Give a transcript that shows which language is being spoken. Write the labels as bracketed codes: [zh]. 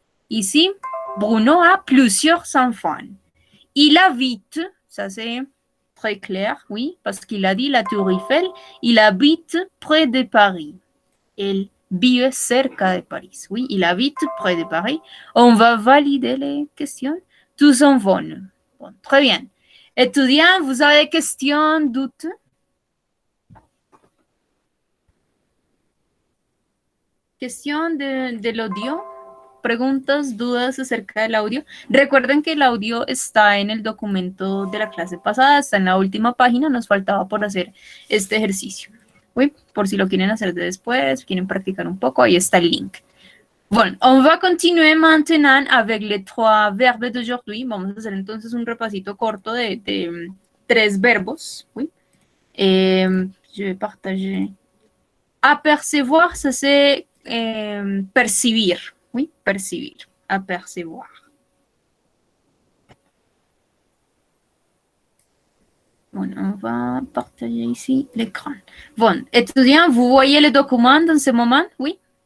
[fr] Ici, Bruno a plusieurs enfants. Il habite, ça c'est très clair, oui, parce qu'il a dit la Tour Eiffel, il habite près de Paris. [es] Il vive cerca de Paris. [fr] Oui, il habite près de Paris. On va valider les questions. Tous en vont. Bon, très bien. Étudiants, vous avez des questions, doutes? [es] Cuestión del audio, preguntas, dudas acerca del audio. Recuerden que el audio está en el documento de la clase pasada, está en la última página, nos faltaba por hacer este ejercicio. Oui, por si lo quieren hacer de después, quieren practicar un poco, ahí está el link. [fr] Bueno, on va continuer maintenant avec les 3 verbes d'aujourd'hui. [es] Vamos a hacer entonces un repasito corto de 3 verbos. [fr] Oui. Je vais partager. Apercevoir, ça c'est percibir, oui, percibir, apercevoir. Bon, on va partager ici l'écran. Bon, étudiants, vous voyez le document dans ce moment, oui?